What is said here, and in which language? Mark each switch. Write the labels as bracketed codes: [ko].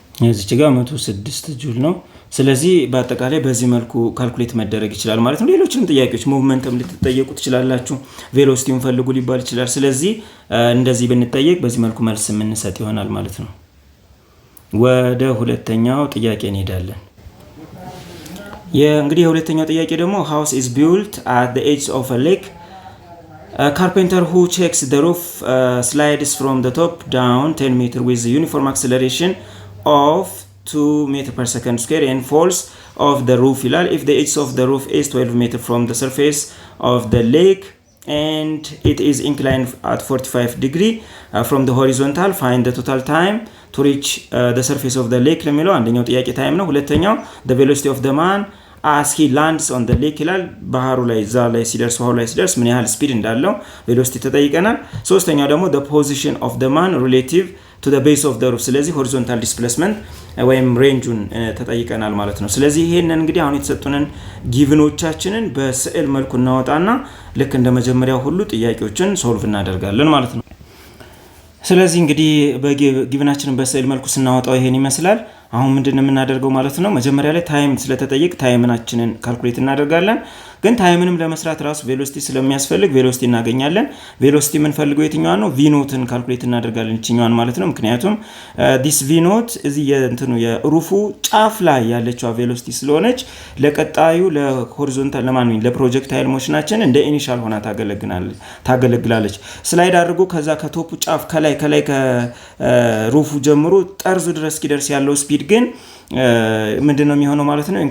[am] እዚች ጋር 106 ጁል ነው። ስለዚህ በአጠቃላይ በዚህ መልኩ ካልኩሌት መደረግ ይችላል ማለት ነው። ሌሎችንም ጥያቄዎች ሞቭመንትም ልትጠየቁ ትችላላችሁ። ቬሎሲቲውን ፈልጉ ሊባል ይችላል። ስለዚህ እንደዚህ ብንጠየቅ በዚህ መልኩ መልስ የምንሰጥ ይሆናል ማለት ነው። ወደ ሁለተኛው ጥያቄ እንሄዳለን። እንግዲህ የሁለተኛው ጥያቄ ደግሞ [en] house is built at the edge of a lake. A carpenter who checks the roof slides from the top down 10 meters with uniform acceleration of 2 meters per second square and falls off the roof [am] ይላል። [en] If the edge of the roof is 12 meters from the surface of the lake and it is inclined at 45 degrees from the horizontal, find the total time to reach the surface of the lake [am] ለሚለው አንደኛው ጥያቄ ታይም ነው። ሁለተኛው [en] the velocity of the man as he lands on the lake [am] ይላል። ባህሩ ላይ ዛ ላይ ሲደርስ ውሃው ላይ ሲደርስ ምን ያህል ስፒድ እንዳለው ቬሎሲቲ ተጠይቀናል። ሶስተኛው ደግሞ [en] the position of the man relative to the base of the roof [am] ስለዚህ horizontal displacement ወይም ሬንጁን ተጠይቀናል ማለት ነው። ስለዚህ ይሄንን እንግዲህ አሁን የተሰጡንን ጊቭኖቻችንን በስዕል መልኩ እናወጣና ልክ እንደ መጀመሪያው ሁሉ ጥያቄዎችን ሶልቭ እናደርጋለን ማለት ነው። ስለዚህ እንግዲህ በጊቭናችንን በስዕል መልኩ ስናወጣው ይሄን ይመስላል። አሁን ምንድነው የምናደርገው ማለት ነው? መጀመሪያ ላይ ታይም ስለተጠየቅ ታይምናችንን ካልኩሌት እናደርጋለን። ግን ታይምንም ለመስራት ራሱ ቬሎሲቲ ስለሚያስፈልግ ቬሎሲቲ እናገኛለን። ቬሎሲቲ የምንፈልገው የትኛዋን ነው? ቪኖትን ካልኩሌት እናደርጋለን እቺኛዋን ማለት ነው። ምክንያቱም ዲስ ቪኖት እዚህ የሩፉ ጫፍ ላይ ያለችው ቬሎሲቲ ስለሆነች ለቀጣዩ ለሆሪዞንታል ለፕሮጀክታይል ሞሽናችን እንደ ኢኒሻል ሆና ታገለግላለች። ስላይድ አድርጎ ከዛ ከቶፑ ጫፍ ከላይ ከሩፉ ጀምሮ ጠርዙ ድረስ እስኪደርስ ያለው ስፒድ ግን ምንድነው የሚሆነው ማለት ነው?